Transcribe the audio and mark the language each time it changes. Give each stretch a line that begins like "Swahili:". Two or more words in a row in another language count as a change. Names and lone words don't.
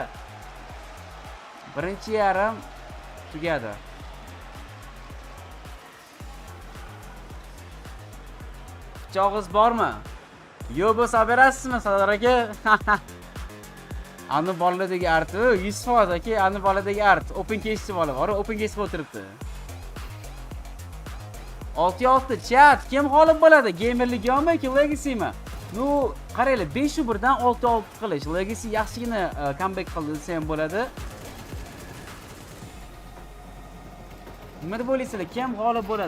Uzbek: Birinchi yarim tugadi. Pichog'iz bormi? Yo'q bo'lsa berasizmi, Sador aka? Ani boladagi art, 100% aka, ani boladagi art.
English: Open case
Uzbek: bola bor,
English: open case
Uzbek: o'tiribdi. 6-6 chat kim g'olib bo'ladi? Gamer Legionmi yoki Legacy'mi? Qaranglar, 5-1dan 6-6 qilish. Legacy yaxshigina comeback qildi desa ham bo'ladi. Nima deb o'ylaysizlar? Kim g'olib bo'ladi?